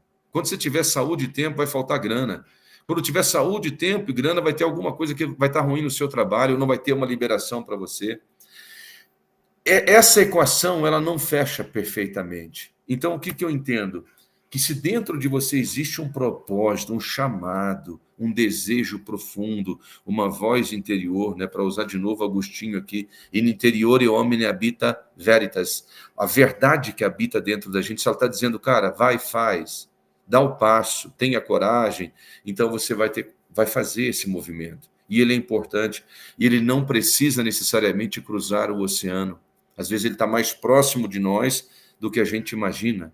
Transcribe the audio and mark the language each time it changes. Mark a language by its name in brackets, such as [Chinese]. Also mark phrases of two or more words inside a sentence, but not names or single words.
[Portuguese] Quando você tiver saúde e tempo, vai faltar grana. Quando tiver saúde, tempo e grana, vai ter alguma coisa que vai estar ruim no seu trabalho, não vai ter uma liberação para você. Essa equação, ela não fecha perfeitamente. Então, o que eu entendo? Que se dentro de você existe um propósito, um chamado, um desejo profundo, uma voz interior, né, para usar de novo Agostinho aqui, [Latin] in interiore homine habita veritas, [Portuguese] a verdade que habita dentro da gente, se ela está dizendo: cara, vai, faz, dá o passo, tenha coragem, então você vai fazer esse movimento. E ele é importante, e ele não precisa necessariamente cruzar o oceano. Às vezes ele está mais próximo de nós do que a gente imagina.